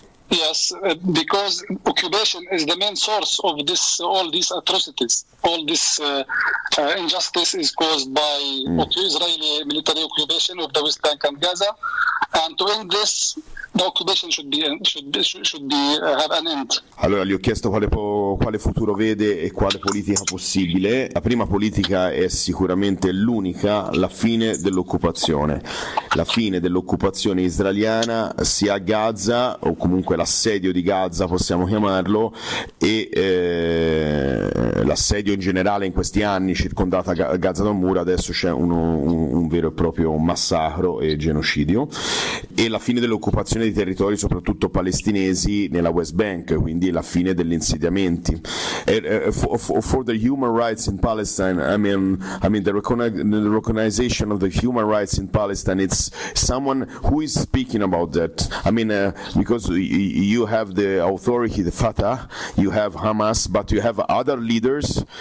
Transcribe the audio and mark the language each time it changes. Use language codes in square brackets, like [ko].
[en] Yes, because occupation is the main source of this, all these atrocities. All this injustice is caused by Israeli military occupation of the West Bank and Gaza. And to end this, the occupation should have an end. [it] Allora, gli ho chiesto quale futuro vede e quale politica possibile. La prima politica è sicuramente l'unica, la fine dell'occupazione. La fine dell'occupazione israeliana sia a Gaza, o comunque l'assedio di Gaza, possiamo chiamarlo, e l'assedio in generale in questi anni, circondata Gaza da mura, adesso c'è un vero e proprio massacro e genocidio, e la fine dell'occupazione di territori soprattutto palestinesi nella West Bank, quindi la fine degli insediamenti. [en] For the human rights in Palestine, I mean the recognition of the human rights in Palestine, it's someone who is speaking about that. I mean, because you have the authority, the Fatah, you have Hamas, but you have other leaders.